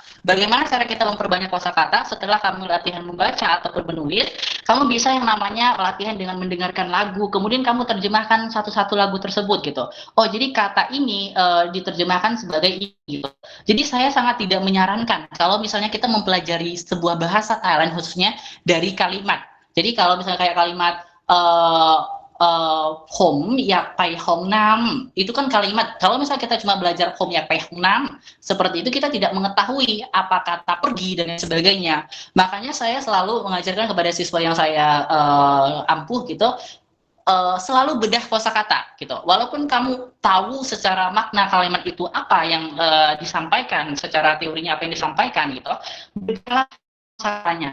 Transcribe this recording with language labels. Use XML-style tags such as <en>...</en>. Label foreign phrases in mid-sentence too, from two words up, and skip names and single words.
<id>Bagaimana cara kita memperbanyak kosakata? Setelah kamu latihan membaca ataupun menulis, kamu bisa yang namanya latihan dengan mendengarkan lagu, kemudian kamu terjemahkan satu-satu lagu tersebut gitu. Oh, jadi kata ini diterjemahkan sebagai ini gitu. Jadi saya sangat tidak menyarankan kalau misalnya kita mempelajari sebuah bahasa Thailand khususnya dari kalimat. Jadi kalau misalnya kayak kalimat</id> <th>ผมอยากไปห้องน้ำ</th> <id>itu kan kalimat. Kalau misalnya kita cuma belajar</id> <th>ผมอยากไปห้องน้ำ</th> <id>seperti itu kita tidak mengetahui apa kata pergi dan sebagainya. Makanya saya selalu mengajarkan kepada siswa yang saya ampuh gitu, selalu bedah kosakata gitu. Walaupun kamu tahu secara makna kalimat itu apa yang disampaikan, secara teorinya apa yang disampaikan gitu, bedahlah kosakatanya.</id>